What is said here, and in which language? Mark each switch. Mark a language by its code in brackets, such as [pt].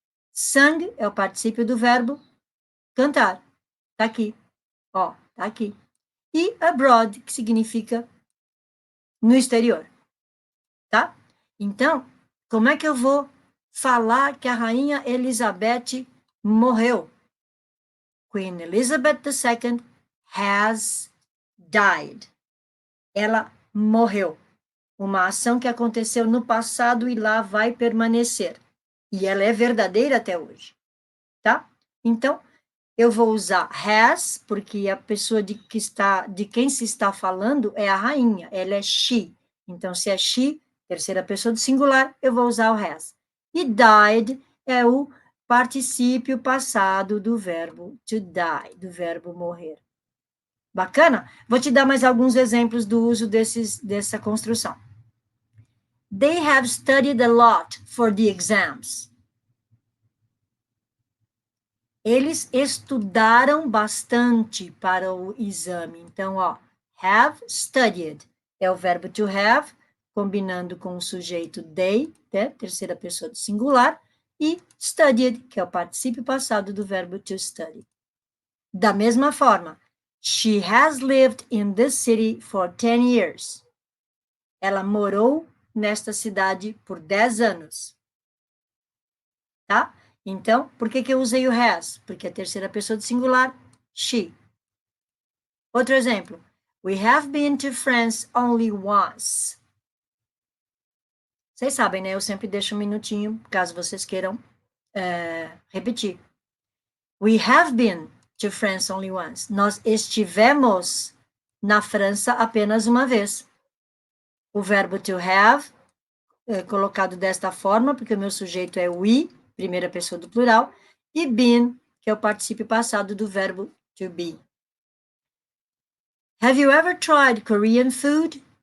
[pt] Sung é o particípio do verbo cantar. Tá aqui. Ó, tá aqui. E abroad, que significa no exterior. Tá? Então, como é que eu vou falar que a rainha Elizabeth morreu? [en] Queen Elizabeth II has died. [pt] Ela morreu. Uma ação que aconteceu no passado e lá vai permanecer. E ela é verdadeira até hoje. Tá? Então, eu vou usar has, porque a pessoa de quem se está falando é a rainha, ela é she. Então, se é she, terceira pessoa do singular, eu vou usar o has. E died é o particípio passado do verbo to die, do verbo morrer. Bacana? Vou te dar mais alguns exemplos do uso dessa construção. [en] They have studied a lot for the exams. [pt] Eles estudaram bastante para o exame. Então, ó, have studied é o verbo to have, combinando com o sujeito they, né, terceira pessoa do singular, e studied, que é o particípio passado do verbo to study. Da mesma forma, [en] she has lived in this city for 10 years. [pt] Ela morou nesta cidade por 10 anos. Tá? Então, por que eu usei o has? Porque a terceira pessoa do singular, she. Outro exemplo. [en] We have been to France only once. [pt] Vocês sabem, né? Eu sempre deixo um minutinho, caso vocês queiram repetir. [en] We have been to France only once. [pt] Nós estivemos na França apenas uma vez. O verbo to have é colocado desta forma, porque o meu sujeito é we, primeira pessoa do plural, e been, que é o particípio passado do verbo to be. [en] Have you ever tried Korean food?